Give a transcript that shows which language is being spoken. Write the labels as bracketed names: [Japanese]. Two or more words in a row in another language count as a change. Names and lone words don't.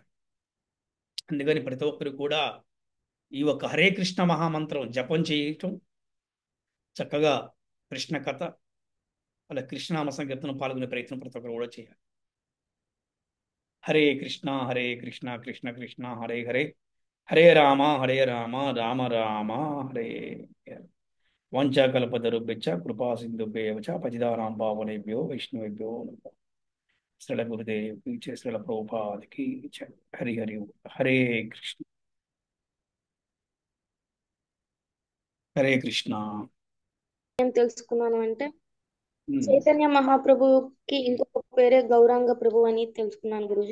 [Telugu] అందుకని ప్రతి ఒక్కరు కూడా ఈ యొక్క హరే కృష్ణ మహామంత్రం జపం చేయటం, చక్కగా కృష్ణ కథ, అలా కృష్ణనామ సంకీర్తన పాల్గొనే ప్రయత్నం ప్రతి ఒక్కరు కూడా చేయాలి. [Sanskrit] హరే కృష్ణ కృష్ణ కృష్ణ హరే హరే, హరే రామ రామ రామ హరే. వంచాకల్పతరుభ్యశ్చ కృపా సింధుభ్యేవ చ పతితానాం పావనేభ్యో వైష్ణవేభ్యో నమః. [Telugu] శ్రీల గురుదేవ్ శ్రీల ప్రభుపాదికి హరి హరి. [Sanskrit] హరే కృష్ణ హరే కృష్ణ. [Telugu] ఏం తెలుసుకున్నాను అంటే చైతన్య మహాప్రభుకి ఇంకొక పేరే గౌరాంగ ప్రభు అని తెలుసుకున్నాను గురూజీ.